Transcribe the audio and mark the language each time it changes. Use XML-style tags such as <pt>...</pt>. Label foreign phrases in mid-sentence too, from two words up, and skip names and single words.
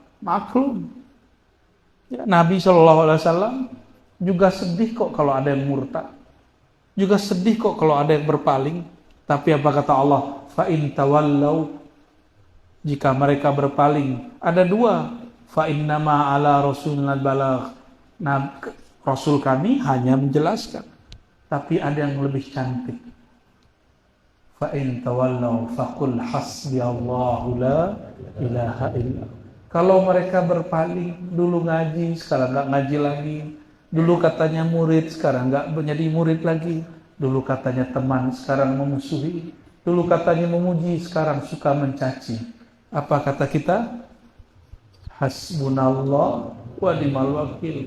<id>Maklum. Ya, Nabi SAW juga sedih kok kalau ada yang murtad. Juga sedih kok kalau ada yang berpaling. Tapi apa kata Allah?</id> <ar>فإن تولوا.</ar> <id>Jika mereka berpaling. Ada dua.</id> <ar>فإنما على رسولنا البلاغ.</ar> <id>Nah, Rasul kami hanya menjelaskan. Tapi ada yang lebih cantik.</id> <ar>فإن تولوا فقل حسبي الله لا إله إلا.</ar> <id>Kalau mereka berpaling, dulu ngaji, sekarang nggak ngaji lagi. Dulu katanya murid, sekarang nggak menjadi murid lagi. Dulu katanya teman, sekarang memusuhi. Dulu katanya memuji, sekarang suka mencaci. Apa kata kita?</id> <ar>حسبنا الله ونعم الوكيل.</ar>